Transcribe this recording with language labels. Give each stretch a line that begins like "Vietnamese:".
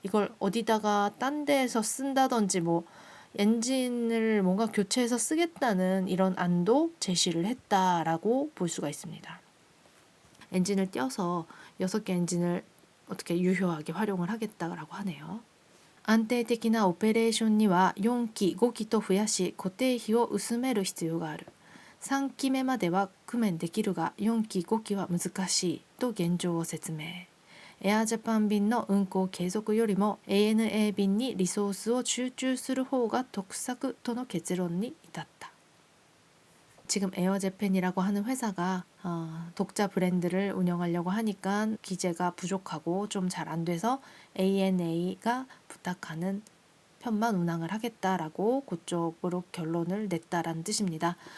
Korean: 이걸 어디다가 딴 데에서 쓴다든지 뭐 엔진을 뭔가 교체해서 쓰겠다는 이런 안도 제시를 했다라고 볼 수가 있습니다. 엔진을 떼어서 6개 엔진을 어떻게 유효하게 활용을 하겠다라고 하네요.
Japanese: 安定的なオペレーションには4機5機と増やし固定費を薄める必要がある。 3機目までは工面できるが4機5機は難しいと現状を説明。エアジャパン便の運航継続よりも ANA 便にリソースを集中する方が得策との結論に至った。
Korean: 지금 에어재팬이라고 하는 회사가 독자 브랜드를 운영하려고 하니까 기재가 부족하고 좀 잘 안 돼서 ANA가 부탁하는 편만 운항을 하겠다라고 그쪽으로 결론을 냈다라는 뜻입니다.